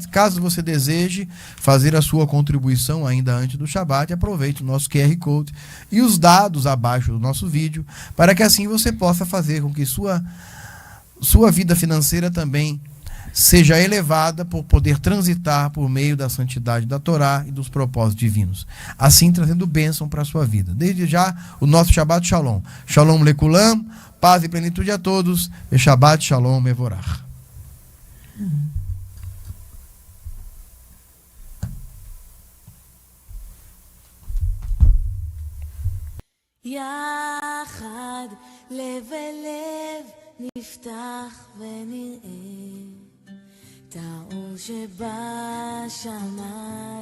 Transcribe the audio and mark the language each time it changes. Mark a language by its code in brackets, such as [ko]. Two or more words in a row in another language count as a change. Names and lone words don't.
[pt] Caso você deseje fazer a sua contribuição ainda antes do Shabbat, aproveite o nosso QR Code e os dados abaixo do nosso vídeo, para que assim você possa fazer com que sua vida financeira também seja elevada por poder transitar por meio da santidade da Torá e dos propósitos divinos, assim trazendo bênção para a sua vida. Desde já, o nosso [he] שבת שלום. שלום לכולם, [pt] paz e plenitude a todos, e [he] שבת שלום מבורך. יחד לב אל לב נפתח ונראה את האור שבשמיים.